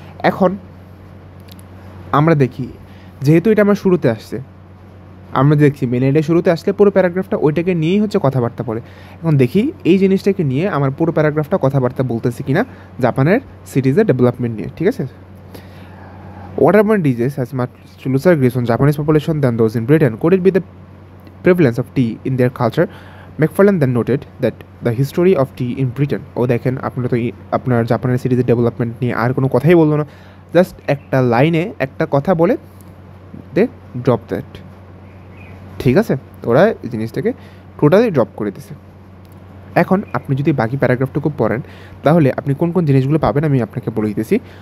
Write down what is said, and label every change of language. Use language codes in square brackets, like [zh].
[bn] এখন আমরা দেখি, যেহেতু এটা আমার শুরুতে আসছে, আমরা দেখছি মেন হেডে শুরুতে আসলে পুরো প্যারাগ্রাফটা ওইটাকে নিয়েই হচ্ছে কথাবার্তা বলে। এখন দেখি এই জিনিসটাকে নিয়ে আমার পুরো প্যারাগ্রাফটা কথাবার্তা বলতেছে কিনা জাপানের সিটিজের ডেভেলপমেন্ট নিয়ে, ঠিক আছে। [en] Waterborne disease has much lesser grips on Japanese population than those in Britain. Could it be the prevalence of tea in their culture? McFarlane then noted that the history of tea in Britain, [bn] ও দেখেন আপনারা তো আপনার জাপানের সিটিজের development নিয়ে আর কোনো কথাই বললো না, জাস্ট একটা লাইনে একটা কথা বলে দে ড্রপ দ্যাট, ঠিক আছে। ওরা এই জিনিসটাকে টোটালি ড্রপ করে দিছে। এখন আপনি যদি বাকি প্যারাগ্রাফটুকু পড়েন তাহলে আপনি কোন কোন জিনিসগুলো পাবেন আমি আপনাকে বলে দিতেছি।